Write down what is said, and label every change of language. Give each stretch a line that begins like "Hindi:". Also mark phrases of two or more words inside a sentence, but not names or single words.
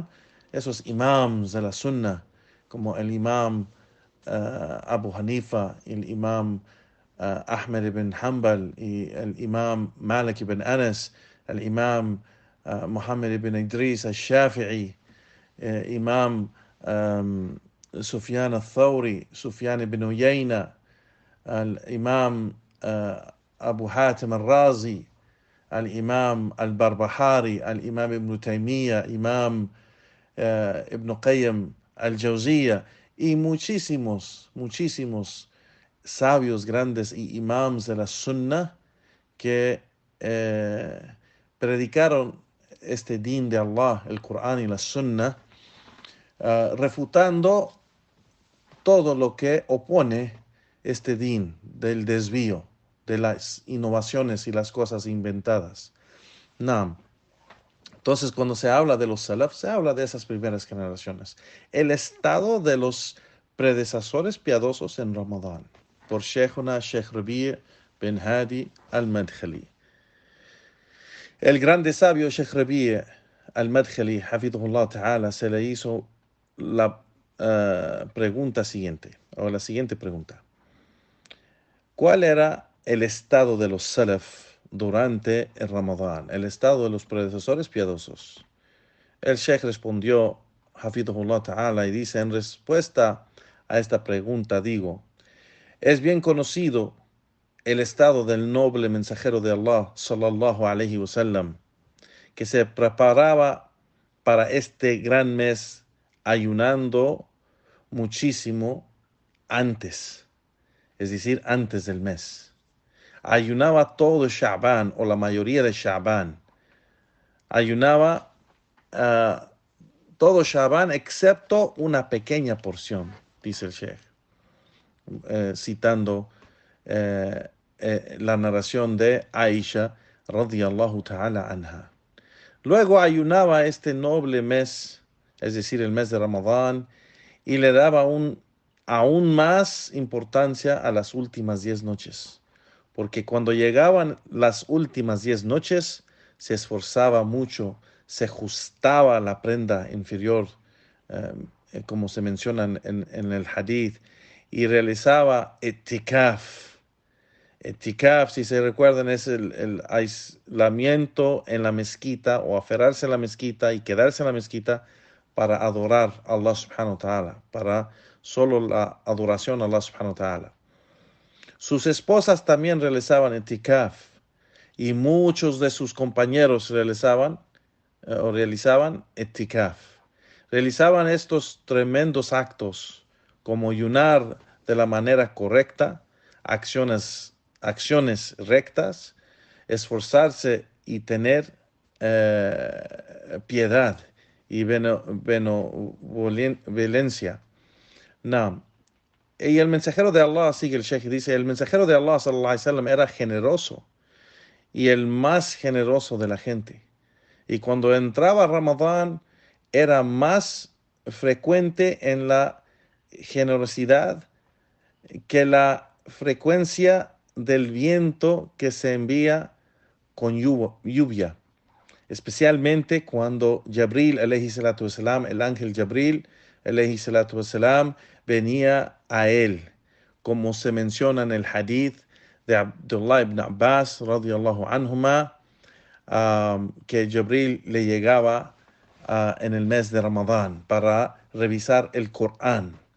Spanish: Esos imams de la sunnah, como el imam Abu Hanifa, el imam Ahmed ibn Hanbal y el imam Malik ibn Anas, el imam Muhammad ibn Idris al-Shafi'i, imam Sufyan al-Thawri, Sufyan ibn Uyayna, el imam Abu Hatim al-Razi, el imam al-Barbahari, el imam ibn Taymiyyah, imam ibn Qayyim al-Jawziyya, y muchísimos sabios grandes y imams de la sunnah que predicaron este din de Allah, el Corán y la sunnah, refutando todo lo que opone este din del desvío, de las innovaciones y las cosas inventadas. Naam. Entonces, cuando se habla de los salaf, se habla de esas primeras generaciones. El estado de los predecesores piadosos en Ramadán, por Sheikhuna Sheikh Rabi' bin Hadi al-Madkhali. El grande sabio Sheikh Rabi' al-Madkhali,
Arabic: hafidhullah ta'ala,
Spanish: se le hizo la pregunta siguiente, o la siguiente pregunta. ¿Cuál era el estado de los salaf durante el Ramadán, el estado de los predecesores piadosos? El Sheikh respondió,
Arabic: hafidhullah ta'ala,
Spanish: y dice: en respuesta a esta pregunta digo, es bien conocido el estado del noble mensajero de Allah,
Arabic: sallallahu alayhi wa sallam,
Spanish: que se preparaba para este gran mes ayunando muchísimo antes, es decir, antes del mes. Ayunaba todo Sha'ban o la mayoría de Sha'ban. Ayunaba todo Sha'ban excepto una pequeña porción, dice el Sheikh, citando la narración de Aisha
Arabic: radiyallahu ta'ala anha.
Spanish: Luego ayunaba este noble mes, es decir, el mes de Ramadán, y le daba aún más importancia a las últimas 10 noches, porque cuando llegaban las últimas 10 noches, se esforzaba mucho, se ajustaba la prenda inferior, como se menciona en el hadith, y realizaba etikaf. Etikaf, si se recuerdan, es el aislamiento en la mezquita o aferrarse a la mezquita y quedarse en la mezquita para adorar a
Arabic: Allah subhanahu wa ta'ala,
Spanish: para solo la adoración a
Arabic: Allah subhanahu wa ta'ala.
Spanish: Sus esposas también realizaban etikaf y muchos de sus compañeros realizaban etikaf. Realizaban estos tremendos actos como ayunar de la manera correcta, acciones rectas, esforzarse y tener piedad y benevolencia. No. Y el mensajero de Allah, sigue el Sheikh, dice, el mensajero de Allah
Arabic: sallallahu alaihi wasallam
Spanish: era generoso y el más generoso de la gente. Y cuando entraba Ramadán era más frecuente en la generosidad que la frecuencia del viento que se envía con lluvia, especialmente cuando Jabril
Arabic: alayhi salatu wasalam,
Spanish: el ángel Jabril
Arabic: alayhi salatu wasalam,
Spanish: venía a él, como se menciona en el hadith de Abdullah ibn Abbas
Arabic: radiyallahu anhuma,
Spanish: que Jabril le llegaba en el mes de Ramadán para revisar el Corán.